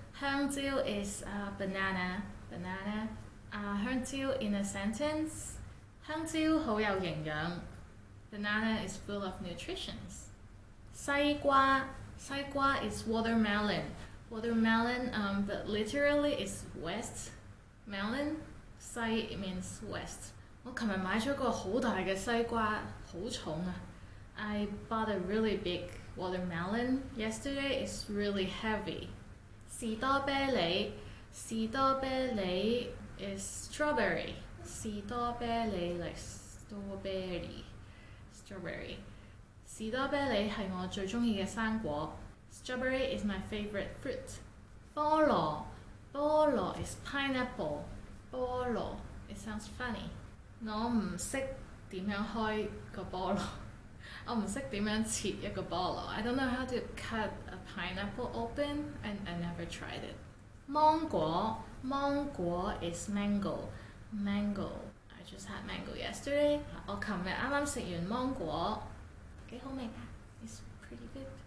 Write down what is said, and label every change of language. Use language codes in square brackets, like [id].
[en] 香蕉 is banana. Banana. 香蕉 in a sentence. [yue] 香蕉好有營養. [en] Banana is full of nutrition. 西瓜 is watermelon. Watermelon, but literally it's west melon. 西 means west. [yue] 我琴日買咗個好大嘅西瓜，好重啊。 [en] I bought a really big watermelon yesterday. It's really heavy. 士多啤梨 is strawberry. 士多啤梨 like strawberry. [yue] 士多啤梨係我最鍾意嘅生果。 [en] Strawberry is my favorite fruit. 菠蘿 is pineapple. 菠蘿 it sounds funny. [yue] 我唔識點樣開個菠蘿，我唔識點樣切一個菠蘿。 [en] I don't know how to cut a pineapple open, and I never tried it. 芒果 is mango. I just had mango yesterday. [yue] 我琴日啱啱食完芒果，幾好味㗎。 [en] It's pretty good.